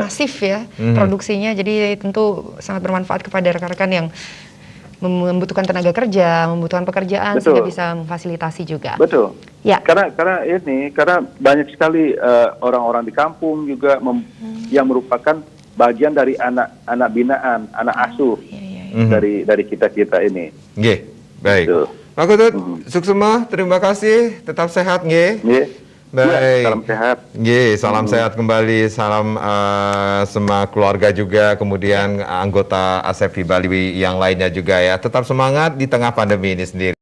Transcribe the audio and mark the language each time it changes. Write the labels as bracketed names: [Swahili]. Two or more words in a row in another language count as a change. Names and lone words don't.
[Indonesian] masif ya produksinya, jadi tentu sangat bermanfaat kepada rekan-rekan yang membutuhkan tenaga kerja, membutuhkan pekerjaan, Betul. sehingga bisa memfasilitasi juga. Betul. Ya. Karena banyak sekali orang-orang di kampung juga yang merupakan bagian dari anak binaan, anak asuh dari kita ini. Nggih, baik. Betul. Pak Ketut, suksema, terima kasih, tetap sehat nggih. Nggih. Baik. Ya, salam sehat. Nggih, salam sehat kembali, salam semua keluarga juga, kemudian anggota ASEPI Bali yang lainnya juga ya. Tetap semangat di tengah pandemi ini sendiri.